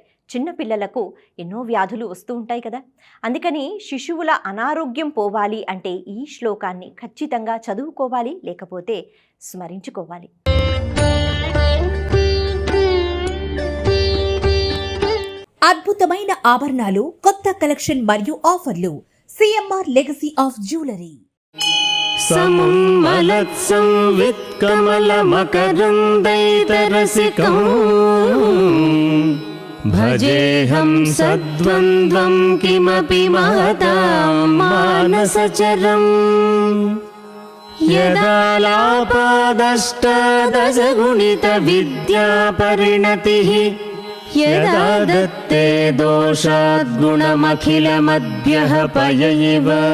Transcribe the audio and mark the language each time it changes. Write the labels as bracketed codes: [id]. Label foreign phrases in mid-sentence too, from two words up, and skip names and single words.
[te] చిన్నపిల్లలకు ఎన్నో వ్యాధులు వస్తూ ఉంటాయి కదా. అందుకని శిశువుల అనారోగ్యం పోవాలి అంటే ఈ శ్లోకాన్ని ఖచ్చితంగా చదువుకోవాలి, లేకపోతే స్మరించుకోవాలి. అద్భుతమైన ఆభరణాలు, కొత్త కలెక్షన్ మరియు ఆఫర్లు. సిఎంఆర్ లెగసీ ఆఫ్ జ్యువెలరీ. [sa] समुन्मलत्संवित्कमलमकरन्दैतरसिकं भजेऽहं सद्वन्द्वं किमपि महतां मानसचरम् यदालापादष्टादशगुणितविद्यापरिणतिः यदा दत्ते दोषाद्गुणमखिलमद्भ्यः पय इव